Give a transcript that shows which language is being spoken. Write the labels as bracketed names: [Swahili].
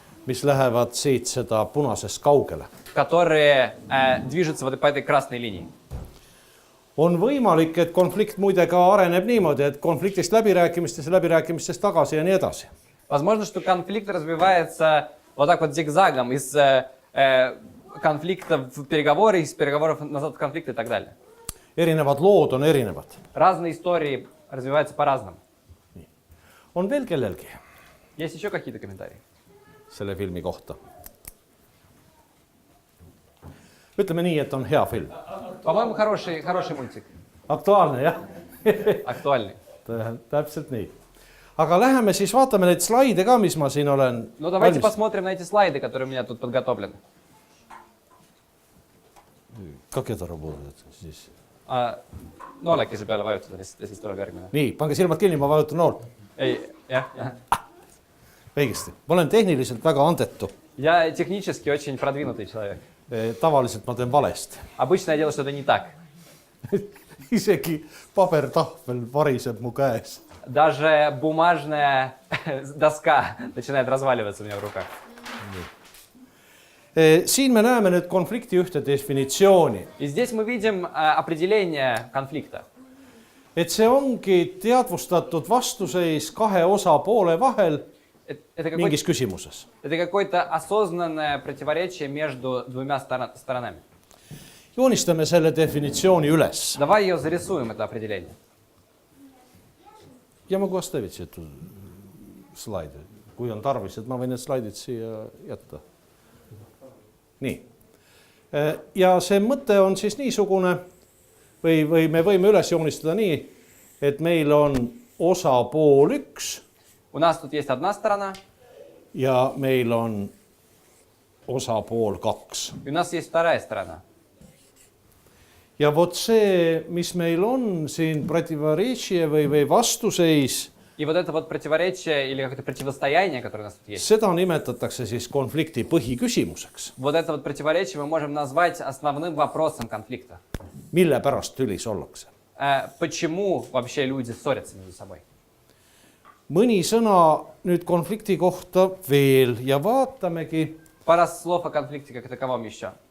[Estonian] mis lähevad siit seda punasest kaugele. [Russian] которые движутся вот по этой красной линии. [Estonian] On võimalik, et konflikt muide ka areneb niimoodi, et konfliktist läbirääkimistest tagasi ja nii edasi. [Russian] Возможно, что конфликт развивается вот так вот зигзагом из конфликта в переговоры, из переговоров назад в конфликт и так далее. [Estonian] Erinevad lood on erinevad. [Russian] Разные истории развиваются по-разному. [Estonian] On veel kellelgi [Russian] Есть еще какие-то комментарии? [Estonian] selle filmi kohta? Ütleme nii, et on hea film. [Russian] По-моему, хороший мультик. [Estonian] Aktuaalne, jah? [Russian] Актуальный. [Estonian] Täpselt nii. Aga läheme siis vaatame neid slaide ka, mis ma siin olen [Russian] Ну, давайте посмотрим на эти слайды, которые у меня тут подготовлены. Как это работает siis? [Estonian] Noolekese peale vajutada, ja siis tuleb järgmine. Nii, pange silmad kinni, ma vajutan nool. Ei, jah. Õigesti. Ma olen tehniliselt väga andetu. [Russian] Я технически очень продвинутый человек. [Estonian] Tavaliselt ma teen valesti. [Russian] Обычно я делаю что-то не так. [Estonian] Isegi pabertahvel variseb mu käes. [Russian] Даже бумажная доска начинает разваливаться у меня в руках. [Estonian] Siin me näeme nüüd konflikti ühte definitsiooni. [Russian] И здесь мы видим определение конфликта. [Estonian] et see ongi teadvustatud vastuseis kahe osapoole vahel [Russian] Это [Estonian] mingis küsimuses. [Russian] какое-то осознанное противоречие между двумя сторонами. [Estonian] Joonistame selle definitsiooni üles. [Russian] Давай ее зарисуем, это определение. [Estonian] Ja ma kohe stavitsin эту slaide. Kui on tarvis, et ma võin need slaidid siia jätta. Nii. Ja see mõte on siis niisugune, või me võime üles joonistada nii, et meil on osapool 1 [Russian] У нас тут есть одна сторона, [Estonian] ja meil on osapool 2. [Russian] и у нас есть вторая сторона. [Estonian] Ja vot see, mis meil on siin противоречие või vastuseis, [Russian] И вот это вот противоречие или какое-то противостояние, которое у нас тут есть, [Estonian] seda nimetatakse siis konflikti põhiküsimuseks. [Russian] вот это вот противоречие мы можем назвать основным вопросом конфликта. [Estonian] Mille pärast tülis ollakse? [Russian] Почему вообще люди ссорятся между собой? [Estonian] Mõni sõna nüüd konflikti kohta veel ja vaatamegi. [Russian] Пара слов о конфликте как таковом еще.